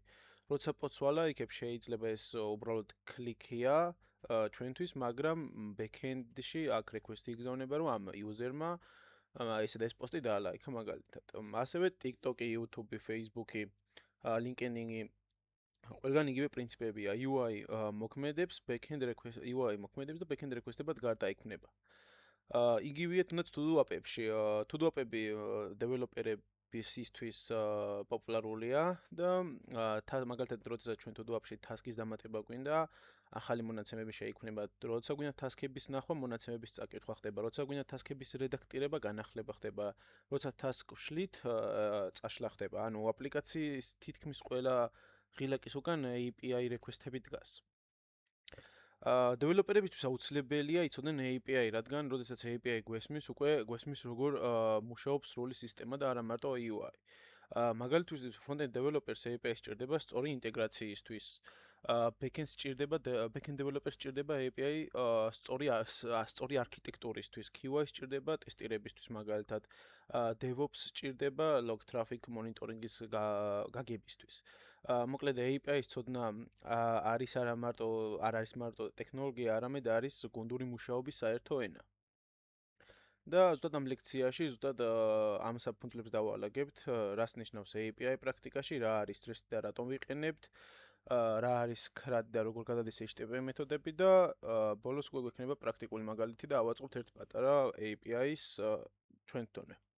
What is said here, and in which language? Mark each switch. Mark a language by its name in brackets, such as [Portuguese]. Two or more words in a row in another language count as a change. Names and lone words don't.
[Georgian] როცა პოსტს ვალაიქებ, შეიძლება ეს უბრალოდ კლიკია ჩვენთვის, მაგრამ backend-ში აქ request-ი იგზავნება, რომ ამ user-მა ესა და ეს პოსტი დაალაიქა მაგალითად. ასევე TikTok-ი, YouTube-ი, Facebook-ი, LinkedIn-ი ყველგან იგივე პრინციპებია. UI მოქმედებს, [English] backend request UI [Georgian] მოქმედებს და [English] backend request-ებად [Georgian] გარდაიქმნება. იგივეა თუნდაც [English] to-do app-ებში. To-do app-ები developer-ებისთვის [Georgian] პოპულარულია და მაგალითად, როდესაც ჩვენ [English] to-do app-ში task-ის [Georgian] დამატება გვინდა, ახალი მონაცემები შეიქმნება. როცა გვინდა task-ების ნახვა, მონაცემების წაკითხვა ხდება. როცა გვინდა task-ების რედაქტირება, განახლება ხდება. როცა task ვშლით, წაშლა ხდება. ანუ აპლიკაციის თითქმის ყველა ღილაკის უკან [English] API request-ები [Georgian] დგას. დეველოპერებისთვის აუცილებელია იცოდნენ API, რადგან როდესაც API გვესმის, უკვე გვესმის როგორ მუშაობს სრული სისტემა და არა მარტო UI. მაგალითად, [English] front-end developers API [Georgian] სჭირდება სწორი ინტეგრაციისთვის. backend სჭირდება [English] backend developers [Georgian] სჭირდება API სწორი არქიტექტურისთვის, QA სჭირდება ტესტირებისთვის მაგალითად, DevOps სჭირდება [English] log traffic monitoring-ის [Georgian] გაგებისთვის. მოკლედ API-ის ცოდნა არ არის მარტო ტექნოლოგია, არამედ არის გუნდური მუშაობის საერთო ენა. და ზუსტად ამ ლექციაში ზუსტად ამ საფუძვლებს დავალაგებთ, რას ნიშნავს API პრაქტიკაში, რა არის REST და რატომ ვიყენებთ, რა არის CRUD და როგორ გადადის HTTP მეთოდები და ბოლოს უკვე გვექნება პრაქტიკული მაგალითი და ავაწყობთ ერთ პატარა API-ის ჩვენ თვითონვე.